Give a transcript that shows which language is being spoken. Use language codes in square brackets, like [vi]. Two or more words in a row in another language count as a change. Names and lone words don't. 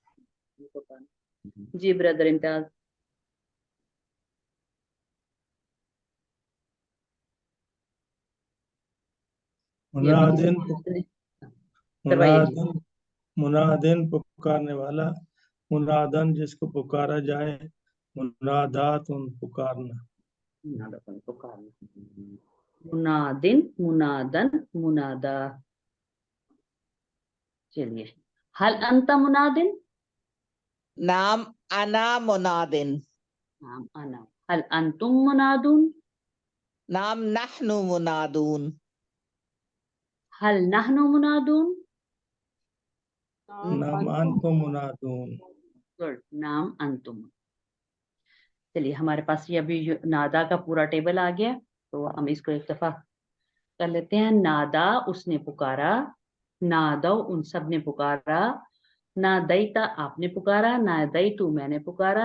[hi] जी ब्रदर इम्तियाज। ये अभी किसी मुनादिन करवाइए जी। [ar] منادٍ منادٍ [hi] पुकारने वाला, मुनादन जिसको पुकारा जाए, मुनादातुन पुकारना। मुनादन पुकारना, [ar] منادٍ، منادًا، منادى. चलिए, هل أنتَ منادٍ, نعم أنا منادٍ, نعم أنا. هل أنتم منادون, نعم نحن منادون, هل نحن منادون, نعم أنتم منادون. गुड, نعم أنتم. [hi] चलिए, हमारे पास ये अभी नादा का पूरा टेबल आ गया, तो हम इसको एक दफा कर लेते हैं। नादा, उसने पुकारा। नादो, उन सब ने पुकारा। ना दैता, आपने पुकारा। ना दैतु, मैंने पुकारा।